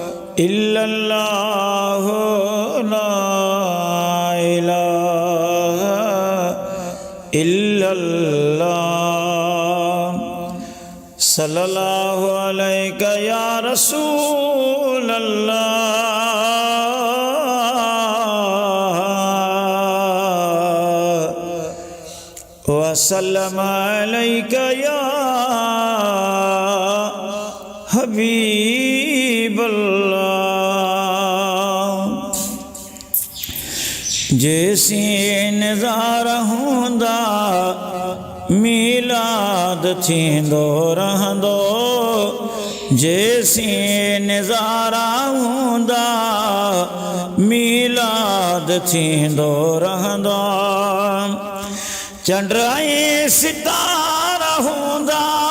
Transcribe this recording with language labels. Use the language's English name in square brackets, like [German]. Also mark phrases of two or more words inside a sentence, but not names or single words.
[Arabic] إلا الله لا إله إلا الله صلى الله عليك يا رسول الله وسلم عليك يا حبيب [Sindhi] जैसी नज़ारा हुंदा मीलाद थींदो रहंदो जैसी नज़ारा हुंदा मीलाद थींदो रहंदो चंड ऐं सितारा हुंदा